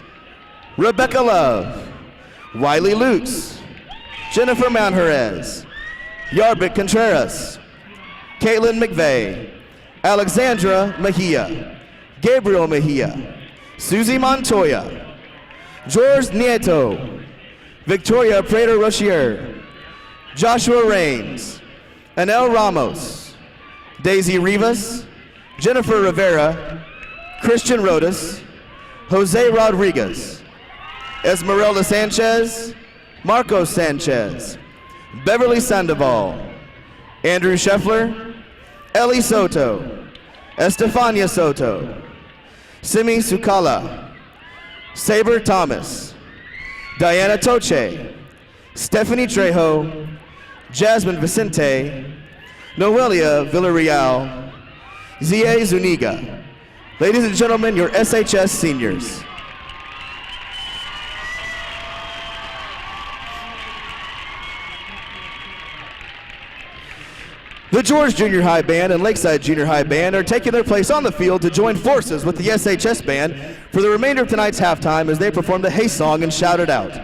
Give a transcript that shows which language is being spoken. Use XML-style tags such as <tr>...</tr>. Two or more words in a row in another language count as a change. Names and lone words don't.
<en>Rebecca Love, Wiley Lutz, Jennifer Mount Jerez, Yarbit Contreras, Caitlin McVeigh, Alexandra Mejia, Gabriel Mejia, Susie Montoya, George Nieto, Victoria Prater Rochier, Joshua Raines, Anel Ramos, Daisy Rivas, Jennifer Rivera, Christian Rodas, Jose Rodriguez, Esmeralda Sanchez, Marcos Sanchez, Beverly Sandoval, Andrew Scheffler, Ellie Soto, Estefania Soto, Simi Sukala, Saber Thomas, Diana Toche, Stephanie Trejo, Jasmine Vicente, Noelia Villarreal, Zie Zuniga. Ladies and gentlemen, your SHS seniors. The George Junior High Band and Lakeside Junior High Band are taking their place on the field to join forces with the SHS Band for the remainder of tonight's halftime as they perform the Hey Song and Shout It Out.</en>